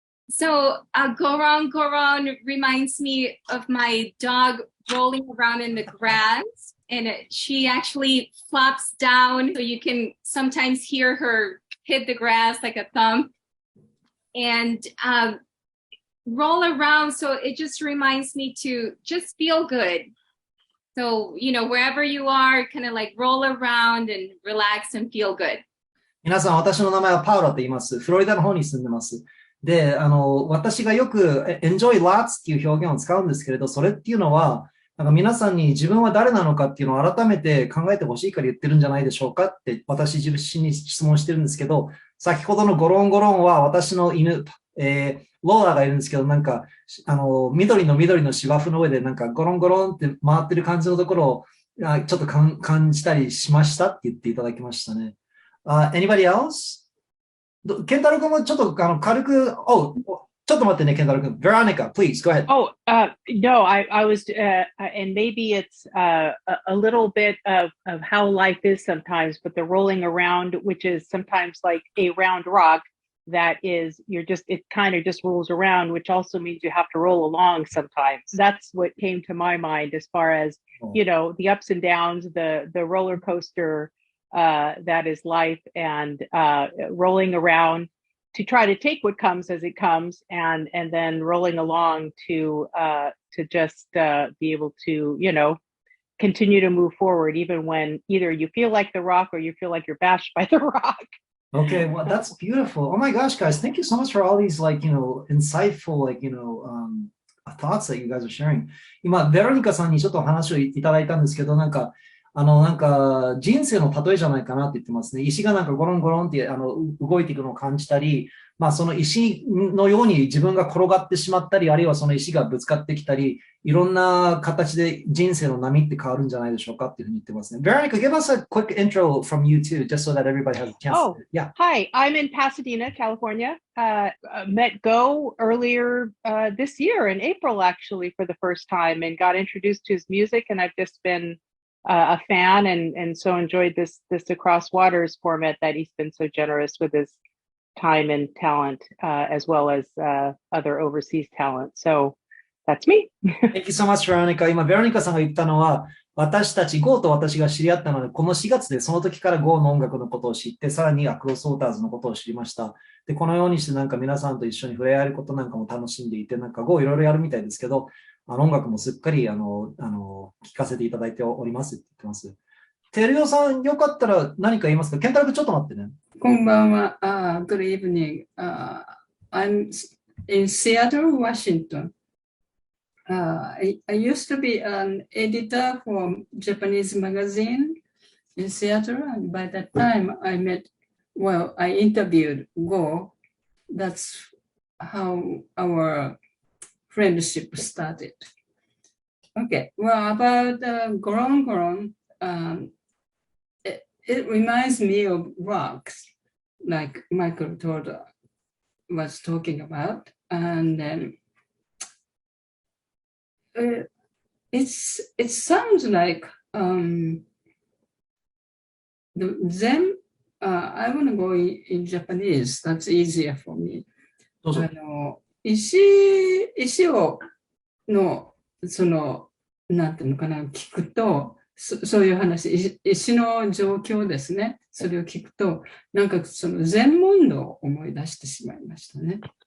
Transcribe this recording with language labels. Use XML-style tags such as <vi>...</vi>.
<en>So Goron reminds me of my dog rolling around in the grass, and she actually flops down, so you can sometimes hear her hit the grass like a thump, and roll around. So it just reminds me to just feel good. So, wherever you are, kind of like roll around and relax and feel good.</en> <ja>皆さん、私の名前はパウロと言います。フロリダの方に住んでます。で、私がよく</ja> <en>enjoy lots</en> <ja>っていう表現を使うんですけれど、それっていうのは、なんか皆さんに自分は誰なのかっていうのを改めて考えてほしいから言ってるんじゃないでしょうかって私自身に質問してるんですけど、先ほどのゴロンゴロンは私の犬、ローラーがいるんですけど、なんか、緑の芝生の上でなんかゴロンゴロンって回ってる感じのところをちょっと感じたりしましたって言っていただきましたね。</ja> <en>Anybody else?</en> <ja>ケンタロウ君もちょっと軽く、ちょっと待ってね、ケンタロウ君。</ja> <en>Veronica, please, go ahead. No, I was, and maybe it's a little bit of how life is sometimes, but the rolling around, which is sometimes like a round rock that is, it kind of just rolls around, which also means you have to roll along sometimes. That's what came to my mind as far as, the ups and downs, the roller coaster that is life, and rolling around to try to take what comes as it comes, and then rolling along to just be able to, continue to move forward, even when either you feel like the rock or you feel like you're bashed by the rock. Okay, well, that's beautiful. Oh my gosh, guys, thank you so much for all these, insightful, thoughts that you guys are sharing.</en> <ja>今、ベロニカさんにちょっと話をいただいたんですけど、なんか人生の例えじゃないかなって言ってますね。石がなんかゴロンゴロンって動いていくのを感じたり、その石のように自分が転がってしまったり、あるいはその石がぶつかってきたり、いろんな形で人生の波って変わるんじゃないでしょうかっていうふうに言ってますね。</ja> <en>Veronica, give us a quick intro from you too, just so that everybody has a chance. Yeah. Hi, I'm in Pasadena, California. Met Go earlier this year in April, actually, for the first time, and got introduced to his music, and I've just been a fan and so enjoyed this Across Waters format that he's been so generous with his time and talent, as well as other overseas talent. So that's me. Thank you so much, Veronica.</en> <ja>今、Veronica さんが言ったのは、私たち Go と私が知り合ったので、この4月でその時から Go の音楽のことを知って、さらにアクロスウォーターズのことを知りました。で、このようにしてなんか皆さんと一緒に触れ合えることなんかも楽しんでいて、なんか Go いろいろやるみたいですけど、音楽もすっかり聴かせていただいておりますって言ってます。テルヨさん、よかったら何か言いますか？ケンタロウ君ちょっと待ってね。こんばんは。</ja> <en>Good evening. I'm in Seattle, Washington. I used to be an editor for Japanese magazine in Seattle, and by that time I interviewed Go. That's how our friendship started. Okay, well, about Goron Goron, it reminds me of rocks, like Michael Todd was talking about, and it sounds like the Zen. I want to go in Japanese. That's easier for me.</en> <ja>石をなんていうのかな、聞くと、そういう話、石の状況ですね。それを聞くと、なんか禅問答を思い出してしまいましたね。</ja>